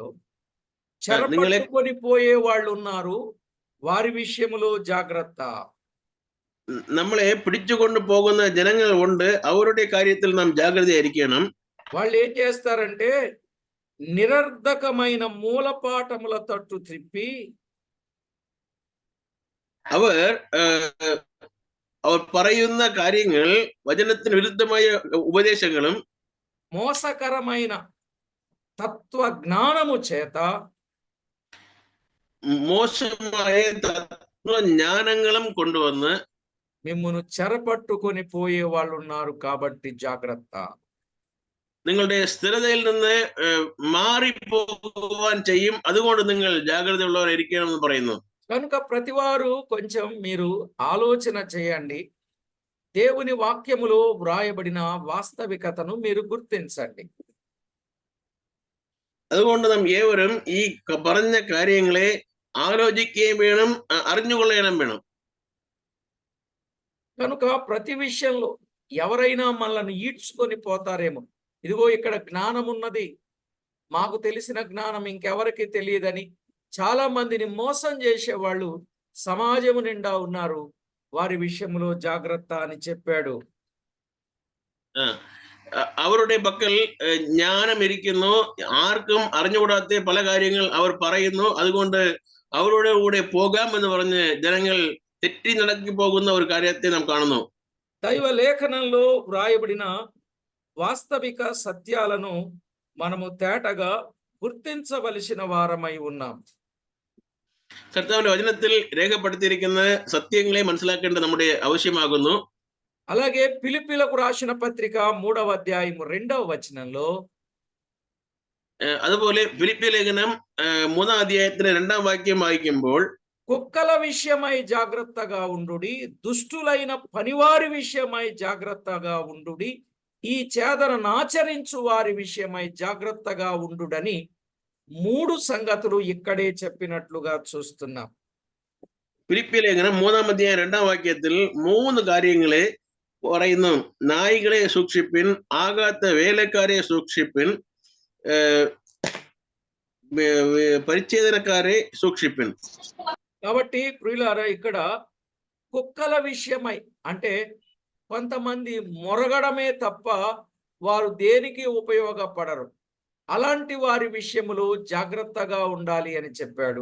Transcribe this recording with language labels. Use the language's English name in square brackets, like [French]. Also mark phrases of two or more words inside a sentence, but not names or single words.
[Malayalam] നിങ്ങളെ [Telugu] చెరపట్టుకొని పోయే వాళ్ళు ఉన్నారు, వారి విషయములో జాగ్రత్త. [Malayalam] നമ്മളെ പിടിച്ചുകൊണ്ട് പോകുന്ന ജനങ്ങൾ ഉണ്ട്, അവരുടെ കാര്യത്തിൽ നാം ജാഗ്രതയായിരിക്കണം. [Telugu] వాళ్ళు ఏం చేస్తారంటే నిరర్ధకమైన మూలపాఠముల తట్టు త్రిప్పి [Malayalam] അവർ പറയുന്ന കാര്യങ്ങൾ വചനത്തിന് വിരുദ്ധമായ ഉപദേശങ്ങളും [Telugu] మోసకరమైన తత్వజ్ఞానము చేత [Malayalam] മോശമായ തത്വജ്ഞാനങ്ങളും കൊണ്ടുവന്ന് [Telugu] మిమ్మును చెరపట్టుకొని పోయే వాళ్ళు ఉన్నారు, కాబట్టి జాగ్రత్త. [Malayalam] നിങ്ങളുടെ സ്ഥിരതയിൽ നിന്ന് മാറിപ്പോകുവാൻ ചെയ്യും, അതുകൊണ്ട് നിങ്ങൾ ജാഗ്രതയുള്ളവരായിരിക്കണം എന്ന് പറയുന്നു. [Telugu] కనుక ప్రతివారు కొంచెం మీరు ఆలోచన చేయండి, దేవుని వాక్యములో వ్రాయబడిన వాస్తవికతను మీరు గుర్తించండి. [Malayalam] അതുകൊണ്ട് നാം ഏവരും ഈ പറഞ്ഞ കാര്യങ്ങളെ ആലോചിക്കുകയും വേണം, അറിഞ്ഞുകൊള്ളണം വേണം. [Telugu] కనుక ప్రతి విషయంలో ఎవరైనా మనల్ని ఈడ్చుకొని పోతారేమో, ఇదిగో ఇక్కడ జ్ఞానం ఉన్నది, మాకు తెలిసిన జ్ఞానం ఇంకెవరికి తెలియదని చాలా మందిని మోసం చేసేవాళ్ళు సమాజము నిండా ఉన్నారు, వారి విషయంలో జాగ్రత్త అని చెప్పాడు. [Malayalam] അവരുടെ പക്കൽ ജ്ഞാനം ഇരിക്കുന്നു, ആർക്കും അറിഞ്ഞുകൂടാത്ത പല കാര്യങ്ങൾ അവർ പറയുന്നു, അതുകൊണ്ട് അവരുടെ കൂടെ പോകാം എന്ന് പറഞ്ഞ് ജനങ്ങൾ തെറ്റി നടക്കി പോകുന്ന ഒരു കാര്യത്തെ നാം കാണുന്നു. [Telugu] దైవ లేఖనంలో వ్రాయబడిన వాస్తవిక సత్యాలను మనము తేటగా గుర్తించవలసిన వారమై ఉన్నాం. [Malayalam] കർത്താവിന്റെ വചനത്തിൽ രേഖപ്പെടുത്തിയിരിക്കുന്ന സത്യങ്ങളെ മനസ്സിലാക്കേണ്ടത് നമ്മുടെ ആവശ്യമാകുന്നു. [Telugu] అలాగే ఫిలిప్పీలకు రాసిన పత్రిక 3వ అధ్యాయం 2వ వచనంలో [Malayalam] അതുപോലെ ഫിലിപ്പി ലേഖനം 3-ാം അധ്യായത്തിന്റെ 2-ാം വാക്യം വായിക്കുമ്പോൾ [Telugu] కుక్కల విషయమై జాగ్రత్తగా ఉండుడి, దుష్టులైన పనివారి విషయమై జాగ్రత్తగా ఉండుడి, ఈ చేదనను ఆచరించు వారి విషయమై జాగ్రత్తగా ఉండుడని 3 సంగతులు ఇక్కడే చెప్పినట్లుగా చూస్తున్నాం. [Malayalam] ഫിലിപ്പി ലേഖനം 3-ാം അധ്യായം 2-ാം വാക്യത്തിൽ 3 കാര്യങ്ങളെ പറയുന്നു. നായികളെ സൂക്ഷിപ്പിൻ, ആകാത്ത വേലക്കാരെ സൂക്ഷിപ്പിൻ, പരിച്ഛേദനക്കാരെ സൂക്ഷിപ്പിൻ. [Telugu] కాబట్టి ప్రియులారా, ఇక్కడ కుక్కల విషయమై అంటే కొంతమంది మొరగడమే తప్ప వారు దేనికి ఉపయోగపడరు, అలాంటి వారి విషయములో జాగ్రత్తగా ఉండాలి అని చెప్పాడు.